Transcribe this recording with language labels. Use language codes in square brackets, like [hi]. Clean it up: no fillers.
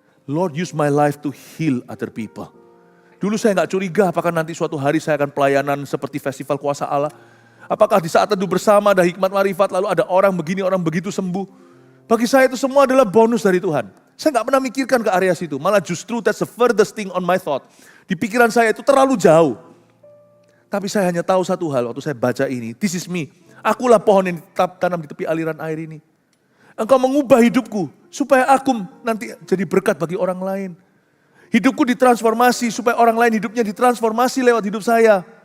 [en] Lord, use my life to heal other people. [id] Dulu saya gak curiga apakah nanti suatu hari saya akan pelayanan seperti festival kuasa Allah. Apakah di saat teduh bersama ada hikmat marifat lalu ada orang begini orang begitu sembuh. Bagi saya itu semua adalah bonus dari Tuhan. Saya gak pernah mikirkan ke area situ. Malah justru [en] that's the furthest thing on my thought. [id] Di pikiran saya itu terlalu jauh. Tapi saya hanya tahu satu hal waktu saya baca ini. [en] This is me. [id] Akulah pohon yang ditanam di tepi aliran air ini. Engkau mengubah hidupku supaya aku nanti jadi berkat bagi orang lain. Hidupku ditransformasi supaya orang lain hidupnya ditransformasi lewat hidup saya.